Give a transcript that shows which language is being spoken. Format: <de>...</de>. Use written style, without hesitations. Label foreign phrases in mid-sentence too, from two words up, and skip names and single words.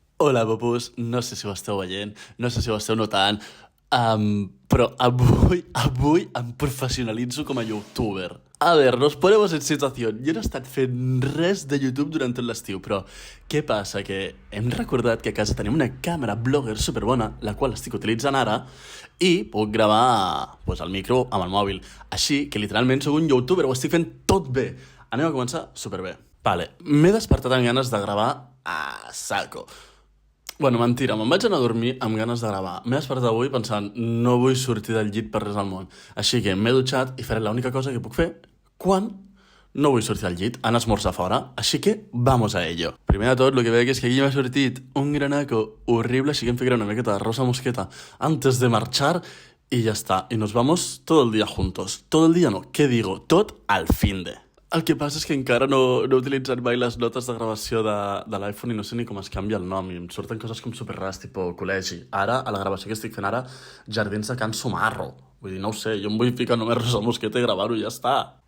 <ca>Hola, popus. No sé si ho esteu veient, no sé si ho esteu notant, però avui em professionalitzo com a youtuber.</ca> <es>A ver, nos ponemos en situación.</es> <ca>Jo no he estat fent res de YouTube durant tot l'estiu, però què passa? Que hem recordat que a casa tenim una càmera blogger superbona, la qual estic utilitzant ara, i puc gravar pues, el micro amb el mòbil. Així que literalment sóc un youtuber, ho estic fent tot bé. Anem a començar superbé. Vale, m'he despertat amb ganes de gravar a saco. Bueno, mentira, me'n vaig anar a dormir amb ganes de gravar. M'he despertat avui pensant, no vull sortir del llit per res al món. Així que m'he dutxat i faré l'única cosa que puc fer quan no vull sortir del llit, anar a esmorzar fora. Així que</ca> <es>vamos a ello.</es> <ca>Primer de tot, el que veig és que aquí m'ha sortit un granaco horrible, així que em ficaré una miqueta de rosa mosqueta</ca> <es>antes de marchar y ya está. Y nos vamos todo el día juntos. Todo el día no, què digo?</es> <ca>Tot al finde. El que passa és que encara no he utilitzat mai les notes de gravació de l'iPhone i no sé ni com es canvia el nom i em surten coses com superrares, tipus col·legi. Ara, a la gravació que estic fent ara, Jardins de Can Sumarro. Vull dir, no ho sé, jo em vull ficar només Rosa Mosqueta i gravar-ho i ja està.</ca>